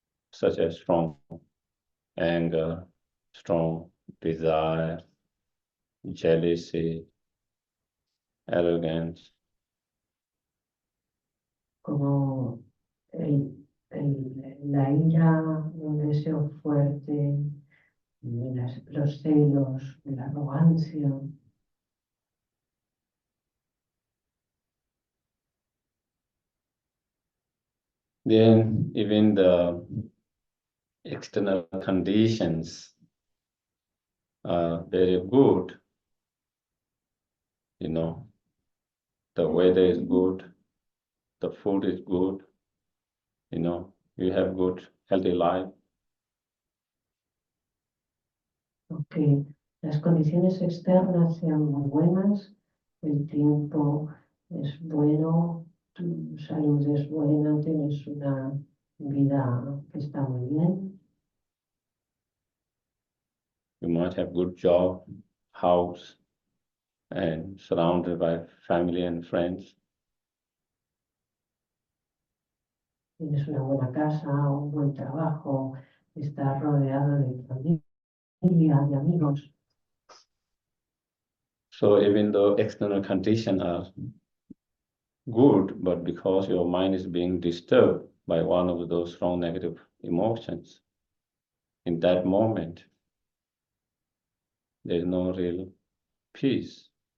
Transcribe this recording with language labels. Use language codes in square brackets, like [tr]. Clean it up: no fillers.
[en] such as strong anger, strong desire, jealousy, arrogance, [es] como la ira, un deseo fuerte, los celos, la arrogancia. [en] then even the external conditions are very good. You know, the weather is good, the food is good, you know, you have good, healthy life. [es] Aunque las condiciones externas sean muy buenas, el tiempo es bueno, tu salud es buena, tienes una vida que está muy bien. [en] You might have good job, house, and surrounded by family and friends. [es] Tienes una buena casa, un buen trabajo, estás rodeado de familia, de amigos. [en] So even though external conditions are good, but because your mind is being disturbed by one of those strong negative emotions, in that moment, there is no real peace.